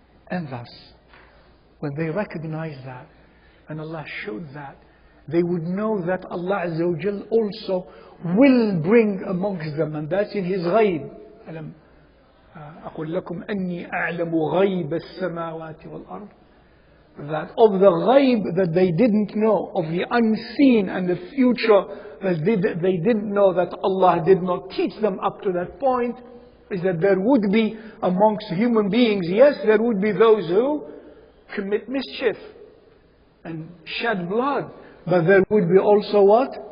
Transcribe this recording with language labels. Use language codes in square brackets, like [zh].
[en] And thus, when they recognize that, and Allah showed that, they would know that Allah Azza wa Jal also will bring amongst them, and that's in His ghaib. [ar] ألم أقول لكم أني أعلم غيب السماوات والأرض. [en] That of the ghaib that they didn't know, of the unseen and the future that they didn't know, that Allah did not teach them up to that point, is that there would be amongst human beings, yes, there would be those who commit mischief and shed blood, but there would be also what?